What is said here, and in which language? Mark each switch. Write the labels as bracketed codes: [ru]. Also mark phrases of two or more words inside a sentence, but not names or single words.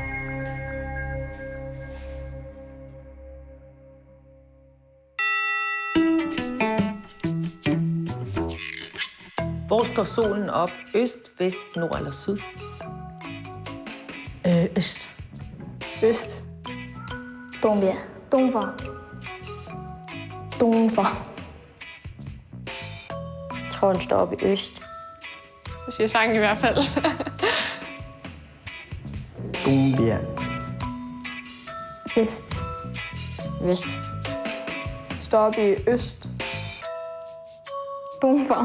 [da] Hvor står solen op? Øst, vest, nord eller syd? Øst. Øst. [zh] 东边。东方。东方。 [da] Jeg tror, den står op i øst. Jeg siger sangen i hvert fald. [zh] 东边。 [da] Vest. Vest. Står op i øst. [zh] 东方。